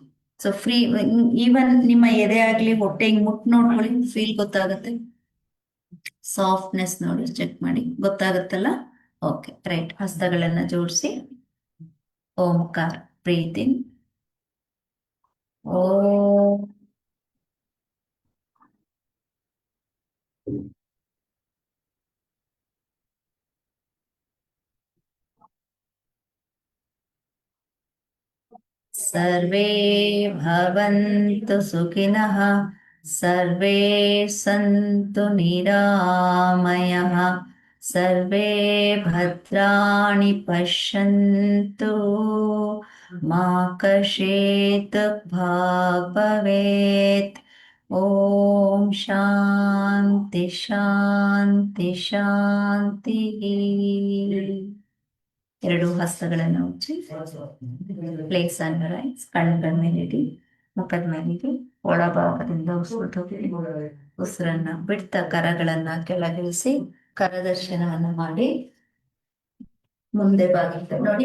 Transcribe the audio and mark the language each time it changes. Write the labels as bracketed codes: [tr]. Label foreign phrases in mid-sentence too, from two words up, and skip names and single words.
[en] so free, even [kn] ನಿಮ್ಮ ಎದೆ ಆಗ್ಲಿ ಹೊಟ್ಟೆ ಹಿಂಗ್ ಮುಟ್ ನೋಡ್ಕೊಳ್ಳಿ, ಫೀಲ್ ಗೊತ್ತಾಗತ್ತೆ. ಸಾಫ್ಟ್ನೆಸ್ ನೋಡಿ, ಚೆಕ್ ಮಾಡಿ, ಗೊತ್ತಾಗತ್ತಲ್ಲ. [en] okay, right. [kn] ಹಸ್ತಗಳನ್ನ ಜೋಡಿಸಿ ಓಂಕಾರ [en] breathe in. [sa] ಓ ಸರ್ವೇ ಭವಂತು ಸುಖಿನಃ, ಸರ್ವೇ ಸಂತು ನಿರಾಮಯಃ, ಸರ್ವೇ ಭದ್ರಾಣಿ ಪಶ್ಯಂತು, ಮಾ ಕಶ್ಚಿತ್ ದುಃಖ ಭವೇತ್. ಓಂ ಶಾಂತಿ ಶಾಂತಿ ಶಾಂತಿ. [kn] ಎರಡು ಹಸ್ತಗಳನ್ನು ಉಚ್ಚಿ, [en] place under eyes. [kn] ಕಣ್ಣುಗಳ ಮೇಲಿಡಿ, ಮುಖದ ಮೇಲಿಡಿ. ಒಳಭಾಗದಿಂದ ಉಸಿರು ತಗೊಳ್ಳಿ. ಉಸಿರನ್ನ ಬಿಡ್ತಾ ಕರಗಳನ್ನ ಕೆಳಗಿಳಿಸಿ ಕರದರ್ಶನವನ್ನ ಮಾಡಿ ಮುಂದೆ ಬಾಗಿ ನೋಡಿ.